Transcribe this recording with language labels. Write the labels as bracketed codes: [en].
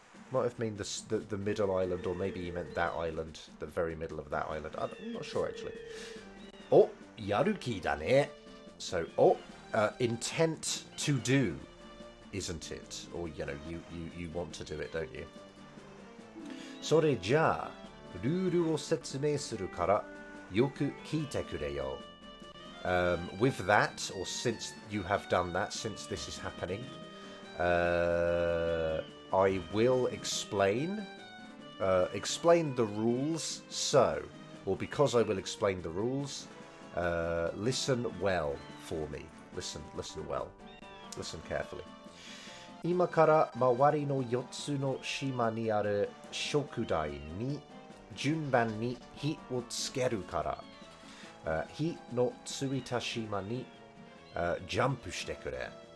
[en] Might have meant the middle island, or maybe he meant that island, the very middle of that island. I'm not sure actually. Oh, [ja] yaruki da ne. [en] So, intent to do, isn't it? Or you want to do it, don't you? [ja] それじゃあルールを説明するからよく聞いてくれよ。 [en] With that, or since you have done that, since this is happening, I will explain the rules. So, or because I will explain the rules, listen well for me. Listen well. Listen carefully. [ja] 今から周りの4つの島にある食材に順番に火をつけるから、火のついた島に、ジャンプしてくれ。